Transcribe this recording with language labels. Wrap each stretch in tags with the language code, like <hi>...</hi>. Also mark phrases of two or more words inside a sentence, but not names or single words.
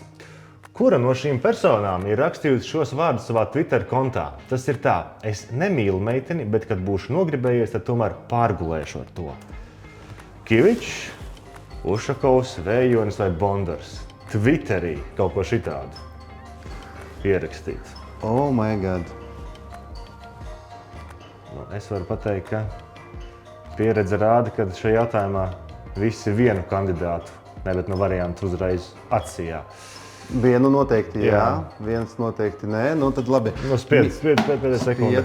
<lv>Kura no šīm personām ir rakstījusi šos vārdus savā Twitter kontā? Tas ir tā, es nemīlu meiteni, bet kad būšu nogribējies, tad tomēr pārgulēšu ar to. Kivičs, Ušakovs, Vējonis vai Bondars? Twitterī kaut ko šitādu ierakstīt.</lv> <en>Oh my God.</en> <lv>Es varu pateikt, ka pieredze rāda, ka šajā jautājumā visi vienu kandidātu, bet no variantu uzreiz atsījā. Vienu noteikti jā, viens noteikti nē. Tad labi. Spied pēdējā sekundē.</lv>